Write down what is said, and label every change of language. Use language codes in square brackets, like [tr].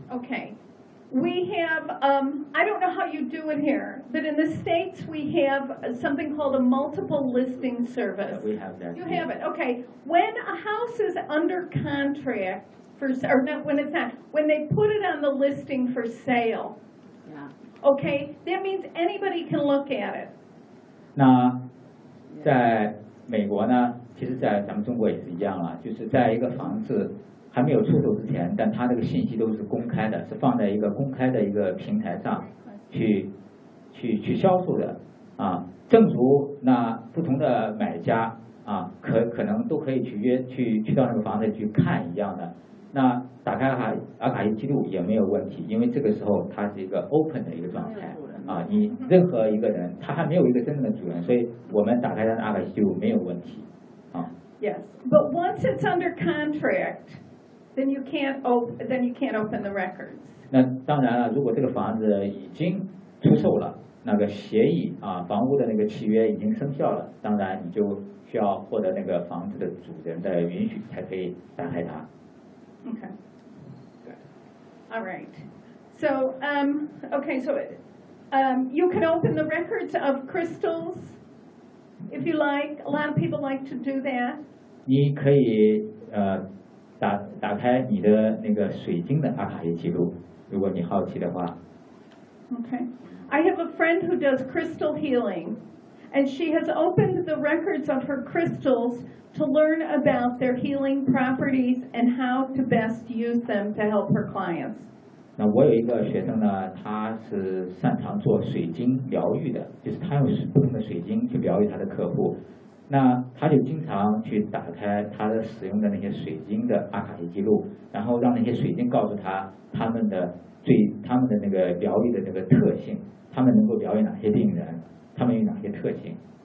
[en] Okay, we have, I don't know how you do it here, but in the States we have something called a multiple listing service. We have that. You have it, okay. When a house is under contract, when they put it on the listing for sale, yeah. Okay, that means anybody can look at it. [zh] 那在美国呢，其实在咱们中国也是一样了，就是在一个房子还没有出售之前，但它这个信息都是公开的，是放在一个公开的一个平台上去销售的啊。正如那不同的买家啊，可能都可以去到那个房子去看一样的。那打开阿卡西记录也没有问题，因为这个时候它是一个 open 的一个状态啊，你任何一个人他还没有一个真正的主人，所以我们打开它的阿卡西记录没有问题啊。 [en] Yes, but once it's under contract, then you can't open the records. [zh] 那当然了，如果这个房子已经出售了，那个协议啊，房屋的那个契约已经生效了，当然你就需要获得那个房子的主人的允许才可以打开它。 [en] Okay. Good. All right. So, okay. So, you can open the records of crystals if you like. A lot of people like to do that. [zh] 你可以打开你的那个水晶的阿卡西记录，如果你好奇的话。 [en] Okay. I have a friend who does crystal healing, and she has opened the records of her crystals. To learn about their healing properties and how to best use them to help her clients. [zh] 那我有一个学生呢，他是擅长做水晶疗愈的，就是他用不同的水晶去疗愈他的客户。那他就经常去打开他的使用的那些水晶的阿卡西记录，然后让那些水晶告诉他他们的那个疗愈的那个特性，他们能够疗愈哪些病人，他们有哪些特性。